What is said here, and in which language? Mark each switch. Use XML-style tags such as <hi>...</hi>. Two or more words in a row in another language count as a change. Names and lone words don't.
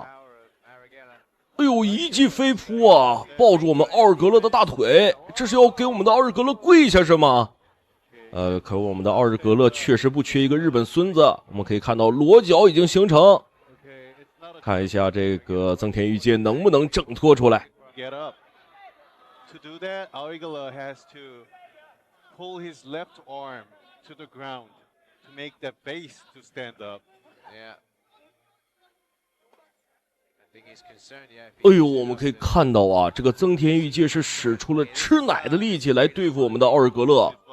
<zh>哎呦，一記飛撲啊，抱住我們奧日格勒的大腿，這是要給我們的奧日格勒跪下是嗎？可我們的奧日格勒確實不缺一個日本孫子，我們可以看到裸腳已經形成，看一下這個增田裕介能不能掙脫出來。哎呦，我們可以看到啊，這個增田裕介是使出了吃奶的力氣來對付我們的奧日格勒。</zh>